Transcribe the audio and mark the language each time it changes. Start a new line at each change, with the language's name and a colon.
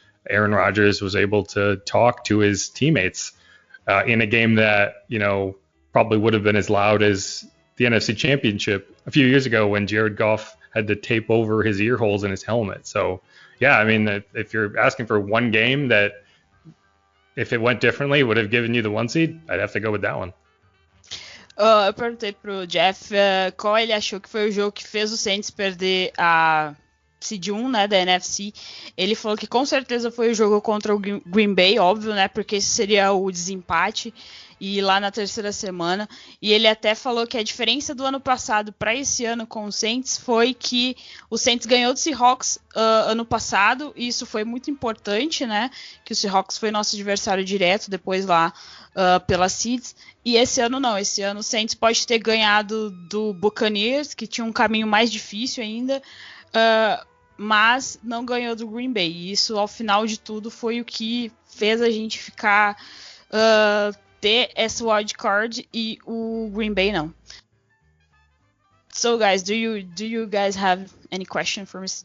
English: Aaron Rodgers was able to talk to his teammates in a game that, you know, probably would have been as loud as the NFC Championship a few years ago when Jared Goff had to tape over his ear holes in his helmet. So, yeah, I mean, if you're asking for one game that if it went differently would have given you the 1 seed, I'd have to go with that one.
Portuguese: Eu perguntei pro Jeff qual ele achou que foi o jogo que fez o Saints perder a seed 1, né, da NFC. Ele falou que com certeza foi o jogo contra o Green Bay, óbvio, né, porque esse seria o desempate e lá na terceira semana. E ele até falou que a diferença do ano passado para esse ano com o Saints foi que o Saints ganhou do Seahawks ano passado, e isso foi muito importante, né, que o Seahawks foi nosso adversário direto depois lá pelas seeds. E esse ano não, esse ano o Saints pode ter ganhado do Buccaneers, que tinha um caminho mais difícil ainda, mas não ganhou do Green Bay. E isso, ao final de tudo, foi o que fez a gente ficar ter essa wild card e o Green Bay não.
English: So, guys, do you guys have any question for Mr.